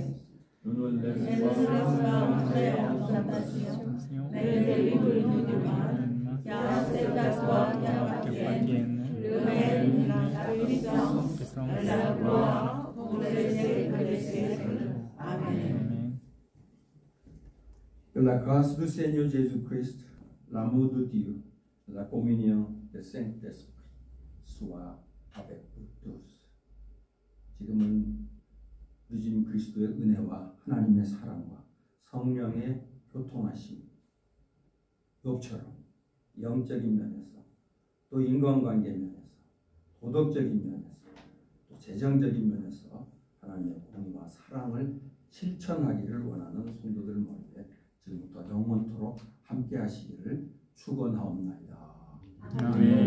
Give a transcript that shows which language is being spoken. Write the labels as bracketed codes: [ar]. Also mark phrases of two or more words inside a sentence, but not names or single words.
[fr] Ne nous laisse pas entrer en tentation, mais délivre-nous du mal, car c'est à toi qu'appartiennent le règne, la puissance et la gloire pour les siècles des siècles. Amen. Que la grâce du Seigneur Jésus-Christ, l'amour de Dieu, la communion du Saint-Esprit soit avec vous tous. [ko] 지금은 주님 그리스도의 은혜와 하나님의 사랑과 성령의 교통하심, 욥처럼 영적인 면에서 또 인간관계 면에서 도덕적인 면에서 또 재정적인 면에서 하나님의 공의와 사랑을 실천하기를 원하는 성도들 모임에 지금부터 영원토록 함께 하시기를 축원하옵나이다.